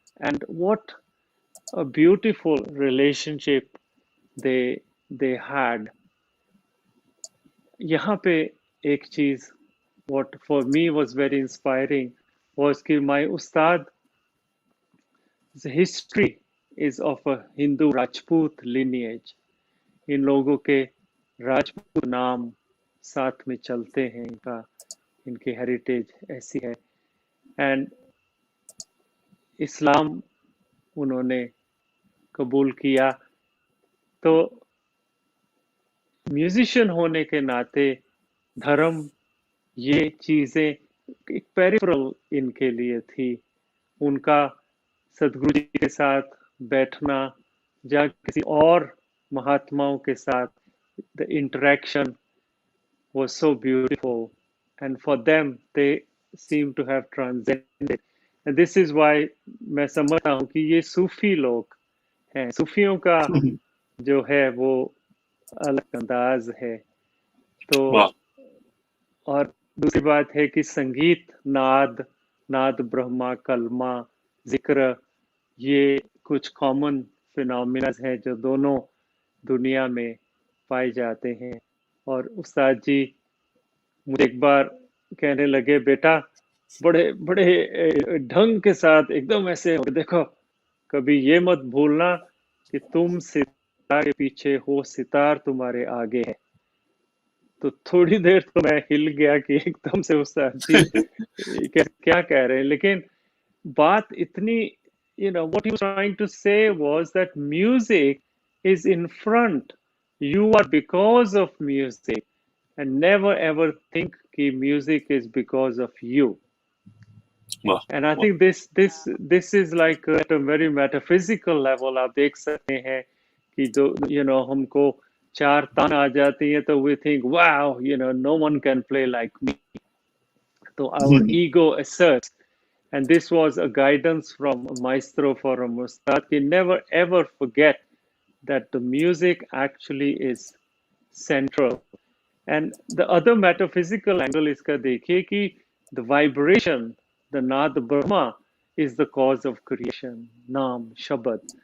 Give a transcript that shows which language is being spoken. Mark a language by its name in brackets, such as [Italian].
[English] And what a beautiful relationship they had. [Hindi] यहाँ पे एक चीज [English] what for me was very inspiring was कि my ustad, the history is of a Hindu Rajput lineage. [Hindi] इन लोगों के राजपूत नाम साथ में चलते हैं, इनकी हेरिटेज ऐसी है। एंड इस्लाम उन्होंने कबूल किया, तो म्यूजिशियन होने के नाते धर्म, ये चीजें एक पेरिफेरल इनके लिए थी। उनका सदगुरु जी के साथ [English] बैठना या किसी और महात्माओं के साथ, the interaction was so beautiful, and for them they seem to have transcended. And this is why [Hindi] मैं समझता हूँ कि ये सूफी लोग हैं। सूफियों का जो है वो अलग अंदाज है। तो वाह। और दूसरी बात है कि संगीत, नाद ब्रह्मा, कलमा, जिक्र, ये कुछ कॉमन फिनोमिना हैं जो दोनों दुनिया में पाए जाते हैं। और उस्ताद जी मुझे एक बार कहने लगे, बेटा बड़े बड़े ढंग के साथ एकदम ऐसे देखो, कभी ये मत भूलना कि तुम सितार के पीछे हो, सितार तुम्हारे आगे है। तो थोड़ी देर तो मैं हिल गया कि एकदम से उस्ताद जी क्या कह रहे हैं। लेकिन बात इतनी, [English] what he was trying to say was that music is in front. You are because of music, and never ever think कि music is because of you. [Hindi] वाह। [English] And I think this is like at a very metaphysical level. [Hindi] आप देख सकते हैं कि जो हमको चार तान आ जाती है तो [English] we think, wow, no one can play like me. So our ego asserts. And this was a guidance from a maestro for a Ustad ki never ever forget that the music actually is central. And the other metaphysical angle [Hindi] iska dekhiye ki [English] the vibration, the Naad Brahma, is the cause of creation. Naam, Shabad.